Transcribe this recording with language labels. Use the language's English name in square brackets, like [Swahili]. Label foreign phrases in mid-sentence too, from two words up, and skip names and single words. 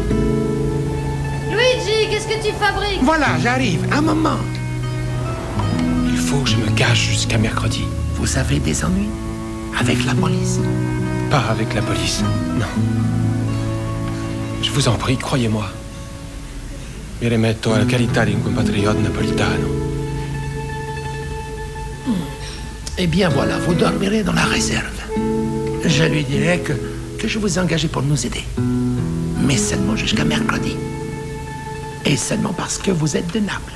[French] Luigi, qu'est-ce que tu fabriques? Voilà, j'arrive. Un moment. Il faut que je me cache jusqu'à mercredi. Vous avez des ennuis avec la police? Pas avec la police, non. Je vous en prie, croyez-moi. [Italian] Mi rimetto alla carità di un compatriote napolitano. [French] Eh bien voilà, vous dormirez dans la réserve. Je lui dirai que je vous ai engagé pour nous aider. Mais seulement jusqu'à mercredi. Et seulement parce que vous êtes de Naples.